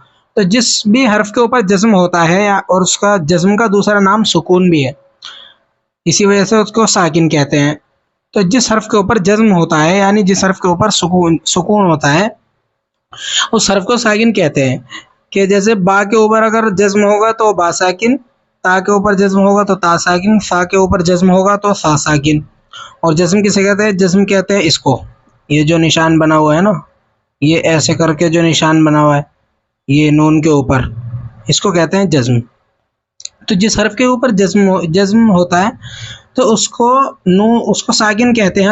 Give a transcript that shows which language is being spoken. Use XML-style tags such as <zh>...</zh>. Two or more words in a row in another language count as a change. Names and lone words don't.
<ur>تو جس بھی حرف کے اوپر جزم ہوتا ہے اور اس کا جزم کا دوسرا نام سکون بھی ہے، اسی وجہ سے اس کو ساکن کہتے ہیں۔ تو جس حرف کے اوپر جزم ہوتا ہے یعنی جس حرف کے اوپر سکون ہوتا ہے اس حرف کو ساکن کہتے ہیں۔ کہ جیسے با کے اوپر اگر جزم ہوگا تو با ساکن، تا کے اوپر جزم ہوگا تو تا ساکن، سا کے اوپر جزم ہوگا تو سا ساکن۔ اور جزم کسے کہتے ہیں؟ جزم کہتے ہیں اس کو، یہ جو نشان بنا ہوا ہے نا، یہ ایسے کر کے جو نشان بنا ہوا ہے یہ نون کے اوپر، اس کو کہتے ہیں جزم۔ تو جس حرف کے اوپر جزم ہوتا ہے تو اس کو ساکن کہتے ہیں۔</ur>